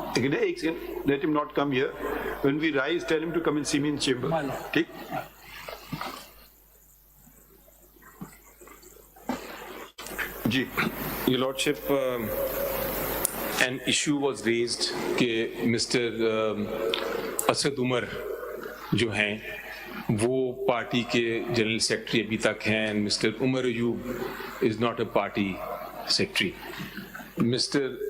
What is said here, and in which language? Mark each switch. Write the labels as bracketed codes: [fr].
[ur] ایک [en] second, let him not come here. When we rise, tell him to come and see me in chamber. My lord. [ur] ٹھیک. جی. [en] Your Lordship, an issue was raised کہ Mr. [ur] Asad Umar جو ہیں وہ party کے general secretary ابھی تک ہیں, [en] and Mr. Umar Ayub is not a party secretary. Mr.